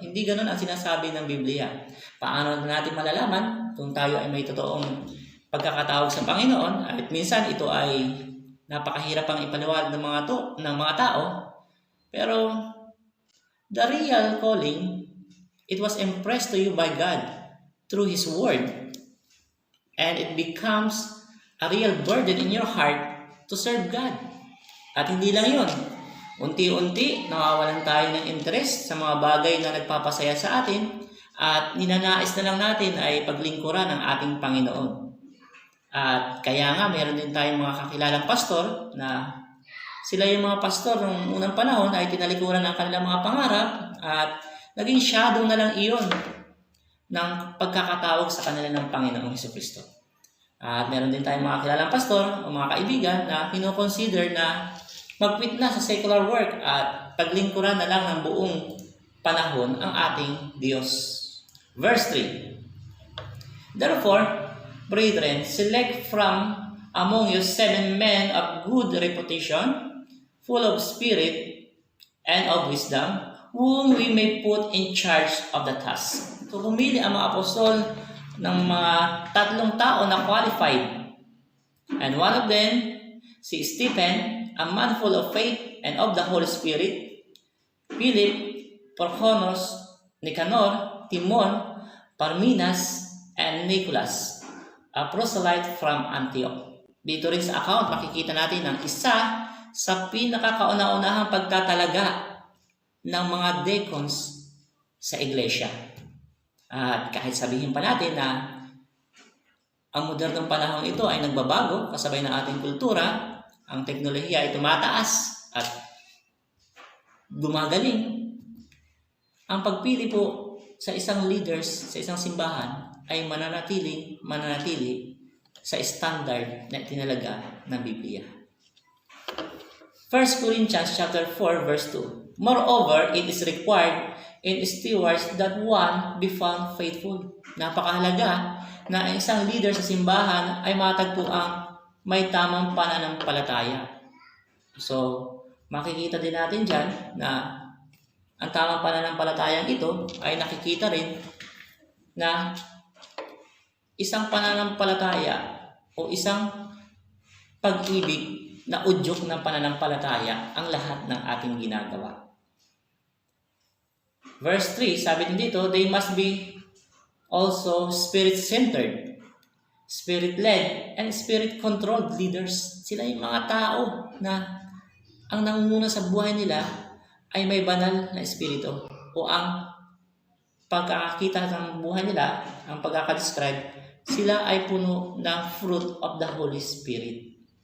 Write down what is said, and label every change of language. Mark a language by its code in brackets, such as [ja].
[tl] Hindi ganon ang sinasabi ng Biblia. Paano natin malalaman kung tayo ay may totoong pagkakatawag sa Panginoon? At minsan ito ay napakahirap ang ipaliwanag ng mga tao. Pero [en] the real calling, it was impressed to you by God through His Word. And it becomes a real burden in your heart to serve God. [tl] At hindi lang yun. Unti-unti, nawawalan tayo ng interest sa mga bagay na nagpapasaya sa atin at ninanais na lang natin ay paglingkuran ng ating Panginoon. At kaya nga, meron din tayong mga kakilalang pastor na sila yung mga pastor ng unang panahon ay tinalikuran ng kanilang mga pangarap at naging shadow na lang iyon ng pagkakatawag sa kanila ng Panginoong Jesucristo. At meron din tayong mga kilalang pastor o mga kaibigan na kinoconsider na mag-quit na sa secular work at paglingkuran na lang ng buong panahon ang ating Diyos. [en] Verse 3. Therefore, brethren, select from among you 7 men of good reputation, full of spirit and of wisdom, whom we may put in charge of the task. [tl] So, pumili ang mga apostol ng mga 3 tao na qualified. [en] And one of them, si Stephen, a man full of faith and of the Holy Spirit, Philip, Prochorus, Nicanor, Timon, Parmenas, and Nicholas, a proselyte from Antioch. [tl] Dito rin sa account, makikita natin ang isa sa pinakakauna-unahang pagtatalaga ng mga deacons sa iglesia. At kahit sabihin pa natin na ang modernong panahon ito ay nagbabago kasabay ng ating kultura, ang teknolohiya ay tumataas at gumagaling. Ang pagpili po sa isang leaders, sa isang simbahan, ay mananatili sa standard na tinalaga ng Biblia. [en] 1 Corinthians chapter 4 verse 2. Moreover, it is required in stewards that one be found faithful. [tl] Napakahalaga na ang isang leader sa simbahan ay matagpo ang may tamang pananampalataya. So, makikita din natin dyan na ang tamang pananampalatayang ito ay nakikita rin na isang pananampalataya o isang pag-ibig na udyok ng pananampalataya ang lahat ng ating ginagawa. [en] Verse 3, [tl] sabi din dito, [en] they must be also spirit-centered, spirit-led, and spirit-controlled leaders. [tl] Sila yung mga tao na ang nangunguna sa buhay nila ay may banal na espiritu o ang pagkakakita ng buhay nila, ang pagkakadescribe, sila ay puno ng [en] fruit of the Holy Spirit.